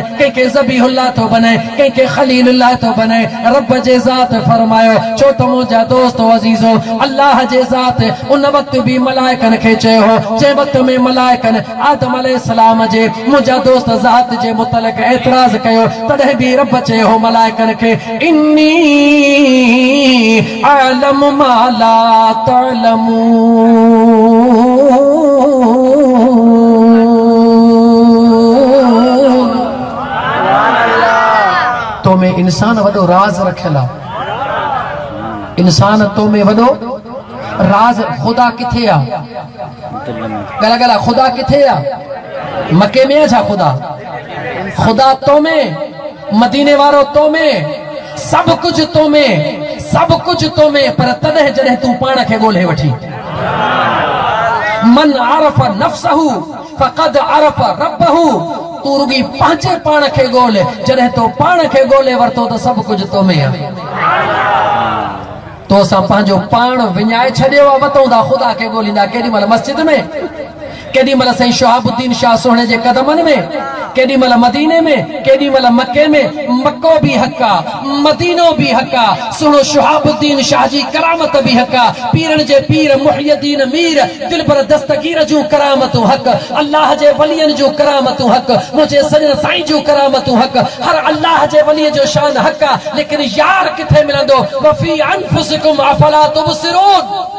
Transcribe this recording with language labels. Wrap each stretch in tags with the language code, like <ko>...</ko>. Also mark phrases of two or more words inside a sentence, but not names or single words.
<sd>कंहिंखे ज़बीहुल्लाह थो बनाए कंहिंखे खलीलुल्लाह थो बनाए रब जे ज़ात फरमायो छो त मुंहिंजा दोस्त अज़ीज़ो अल्लाह जे ज़ात उन वक़्त भी मलाइकनि खे चयो हो जंहिं वक़्त में मलाइकनि आदम अलैहिस्सलाम जे मुंहिंजा दोस्त ज़ात जे मुतलक एतराज़ कयो तॾहिं भी रब चयो हो मलाइकनि खे</sd> <ar>إني أعلم ما لا تعلمون</ar> <sd>तो में इंसान वॾो राज रखियल आहे इंसान तो में वॾो राज खुदा किथे आहे गला गला खुदा किथे आहे मके में छा खुदा खुदा तो में मदीने वारो तो में सब कुछ तो में पर तॾहिं जॾहिं तूं पाण खे ॻोल्हे वठी</sd> <ar>من عرف نفسه فقد عرف ربه</ar> <sd>तू रुगी पंहिंजे पाण खे ॻोल्हे जॾहिं तो पाण खे ॻोल्हे वरितो त सभु कुझु तो में आहे तो असां पंहिंजो पाण विञाए छॾियो आहे वतऊं था ख़ुदा खे ॻोल्हींदा केॾी महिल मस्जिद में केॾी महिल साईं शहाबुद्दीन शाह सोहणे जे कदमनि में केॾी महिल मदीने में केॾी महिल मके में मक्को भी हक़ आहे मदीनो भी हक़ आहे सुनो शहाबुद्दीन शाह जी करामत भी हक़ आहे पीरनि जे पीर मुहियद्दीन मीर दिलबर दस्तगीर जूं करामतूं हक़ अल्लाह जे वलियनि जूं करामतूं हक़ मुंहिंजे सजन साईं जूं करामतूं हक़ हर अल्लाह जे वलीअ जो शान हक़ आहे लेकिन यार किथे मिलंदो</sd> <ar>وفي أنفسكم أفلا تبصرون</ar>